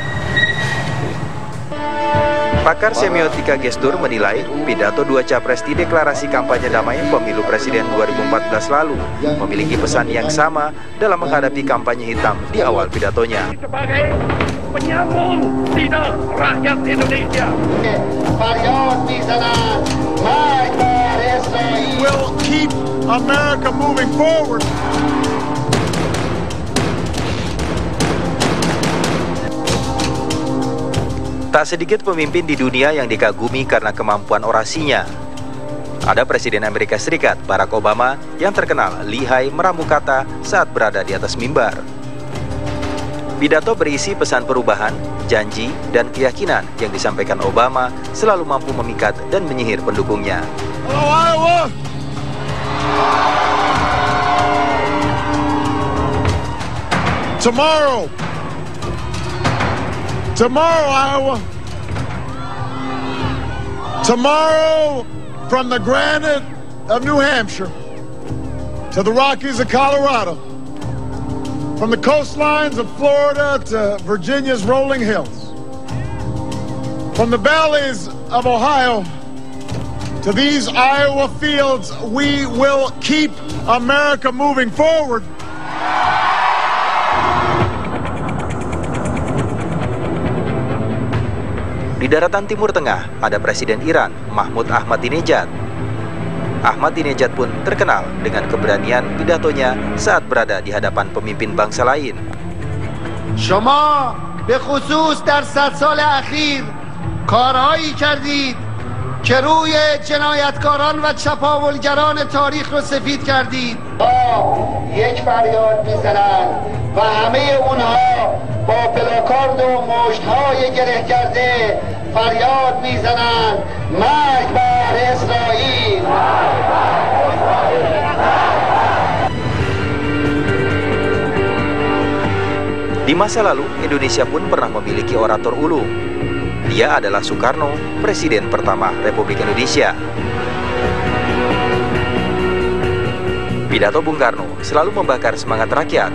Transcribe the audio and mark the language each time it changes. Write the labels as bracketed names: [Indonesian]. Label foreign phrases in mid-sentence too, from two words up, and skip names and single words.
[Indonesian] Pakar semiotika gestur menilai pidato dua capres di deklarasi kampanye damai pemilu presiden 2014 lalu memiliki pesan yang sama dalam menghadapi kampanye hitam di awal pidatonya. Sebagai penyambung lidah rakyat Indonesia, [English] will keep America moving forward. [Indonesian] Tak sedikit pemimpin di dunia yang dikagumi karena kemampuan orasinya. Ada Presiden Amerika Serikat, Barack Obama, yang terkenal lihai meramu kata saat berada di atas mimbar. Pidato berisi pesan perubahan, janji, dan keyakinan yang disampaikan Obama selalu mampu memikat dan menyihir pendukungnya. [English] Hello, Iowa! Tomorrow, Iowa. Tomorrow, from the granite of New Hampshire to the Rockies of Colorado, from the coastlines of Florida to Virginia's rolling hills, from the valleys of Ohio to these Iowa fields, we will keep America moving forward. [Indonesian] Di daratan Timur Tengah ada Presiden Iran, Mahmud Ahmadinejad. Ahmadinejad pun terkenal dengan keberanian pidatonya saat berada di hadapan pemimpin bangsa lain. [Persian] شما به خصوص در 100 سال اخیر کارهایی کردید که روی جنایتکاران و چپاولگران تاریخ رو سفید کردید. یک فریاد میزنند و همه اونها با پلاکارد و مشت‌های گره کرده فریاد میزنند مرگ بر اسرائیل. [Indonesian] Di masa lalu, Indonesia pun pernah memiliki orator ulung. Dia adalah Soekarno, Presiden pertama Republik Indonesia. Pidato Bung Karno selalu membakar semangat rakyat.